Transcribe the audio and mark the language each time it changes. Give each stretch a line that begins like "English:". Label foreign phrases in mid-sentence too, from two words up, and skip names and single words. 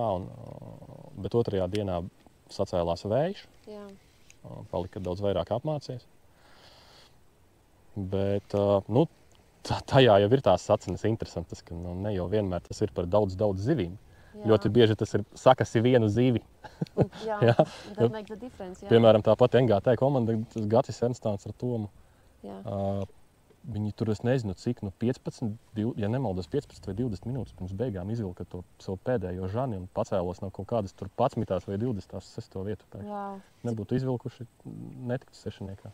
Latvian: Bet otrajā dienā sacēlās vējš. Jā. Palika daudz vairāk apmācies. Bet, tajā jau ir tās sacenes interesantas, ka ne jau vienmēr tas ir par daudz zivīm. Jā. Ļoti bieži tas ir sakasi vienu zivi. Jā,
English: that makes a difference.
Latvian: Jā. Piemēram, tāpat NGT komanda, Gatis Ernstāns ar Tomu. Viņi tur, es nezinu, cik, 15, ja nemaldos, 15 vai 20 minūtes pirms beigām izvilka to savu pēdējo žani un pacēlos no kaut kādas tur 11 vai 20 6. vietu. Nebūtu izvilkuši, netiktu sešniekā.